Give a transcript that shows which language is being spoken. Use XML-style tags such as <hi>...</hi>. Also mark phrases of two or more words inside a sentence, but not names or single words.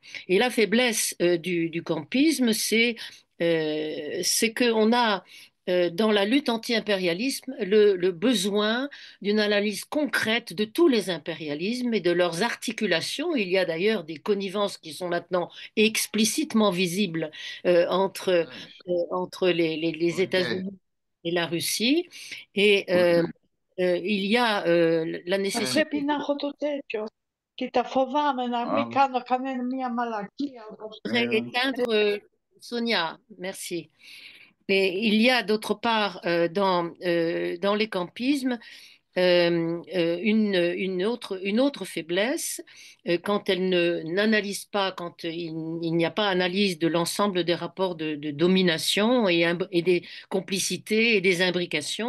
<fr>Et la faiblesse du campisme, c'est qu'on a dans la lutte anti-impérialisme le besoin d'une analyse concrète de tous les impérialismes et de leurs articulations. Il y a d'ailleurs des connivences qui sont maintenant explicitement visibles entre les Ok. États-Unis et la Russie. Et il y a la Eh, nécessité</fr> <el>Πρέπει να έχω το τέτοιο. Κοίτα, φοβάμαι να μην ah, κάνω κανένα μία μαλακία.</el> <fr>de éteindre Sonia. Merci. Et il y a d'autre part dans les campismes une autre faiblesse quand elle n'analyse pas, quand il n'y a pas analyse de l'ensemble des rapports de domination et des complicités et des imbrications,</fr>